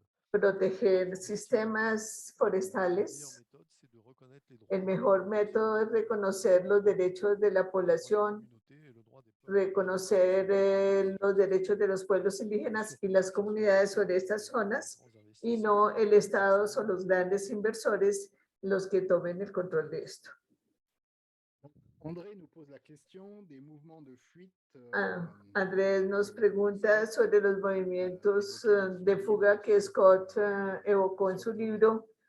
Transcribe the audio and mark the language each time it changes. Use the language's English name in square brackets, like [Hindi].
[Spanish] proteger sistemas forestales, el mejor método es reconocer los derechos de la población, reconocer los derechos de los pueblos indígenas y las comunidades sobre estas zonas y no el Estado o los grandes inversores los que tomen el control de esto. [French] André nous pose la question des mouvements de fuite. [Spanish] Andrés nos pregunta sobre los movimientos de fuga que Scott evocó en su libro.